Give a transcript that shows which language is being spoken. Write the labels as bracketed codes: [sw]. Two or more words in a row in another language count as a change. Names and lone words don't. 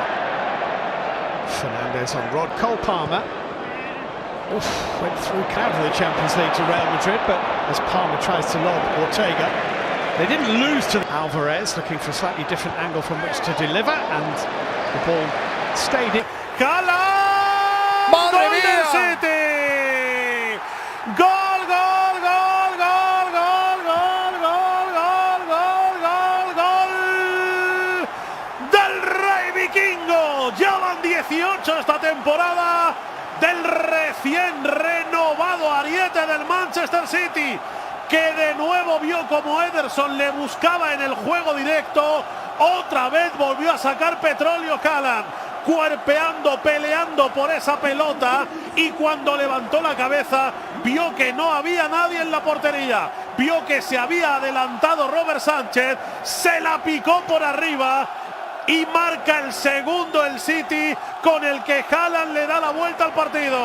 [en] Fernandez on Rod. Cole Palmer. Oof, went through out of the Champions League to Real Madrid, but as Palmer tries to lob Ortega, they didn't lose to Alvarez, looking for a slightly different angle from which to deliver, and the ball stayed in. [es] ¡Cala! ¡Gol del City! ¡Gol, gol, gol, gol, gol, gol, gol, gol, gol, gol, gol! ¡Del Rey Vikingo! Ya van 18 esta temporada del recién renovado ariete del Manchester City, que de nuevo vio como Ederson le buscaba en el juego directo. Otra vez volvió a sacar petróleo Haaland, cuerpeando, peleando por esa pelota, y cuando levantó la cabeza vio que no había nadie en la portería, vio que se había adelantado Robert Sánchez, se la picó por arriba y marca el segundo el City, con el que Haaland le da la vuelta al partido.